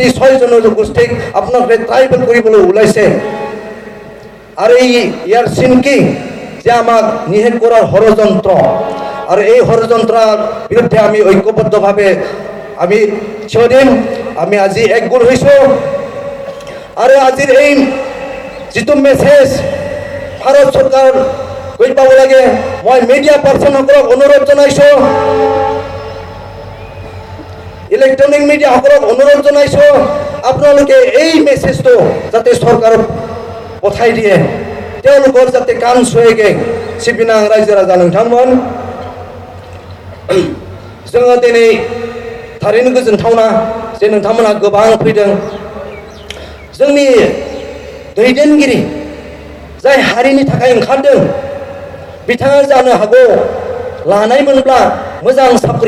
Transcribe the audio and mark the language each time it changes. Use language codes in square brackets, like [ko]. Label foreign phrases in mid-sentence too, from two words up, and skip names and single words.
[as] 6 জনগোষ্ঠীক আপোনালোকে ট্ৰাইবেল কৰিবলৈ ওলাইছে আৰু ইয়াৰ চিনকি যে আমাক নিয়োগ কৰাৰ ষড়যন্ত্ৰ আৰু এই ষড়যন্ত্ৰৰ বিৰুদ্ধে আমি ঐক্যবদ্ধভাৱে আমি থিয় দিম আমি আজি একগোট হৈছোঁ আৰু আজিৰ এই যিটো মেছেজ ভাৰত চৰকাৰ গৈ পাব লাগে মই মিডিয়া পাৰ্চনসকলক অনুৰোধ জনাইছোঁ ইলেক্ট্ৰনিক মিডিয়াসকলক অনুৰোধ জনাইছোঁ আপোনালোকে এই মেছেজটো যাতে চৰকাৰক পঠাই দিয়ে তেওঁলোকৰ যাতে কাণ চুৱেগে [brx] सिबिनां रायजो राजा नोंथांमोन जोङो दिनै थारैनो गोजोनथावना जे नोंथांमोना गोबां फैदों जोंनि दैदेनगिरि जाय हारिनि थाखाय ओंखारदों बिथाङा जानो हागौ लानायमोनब्ला मोजां साख्रि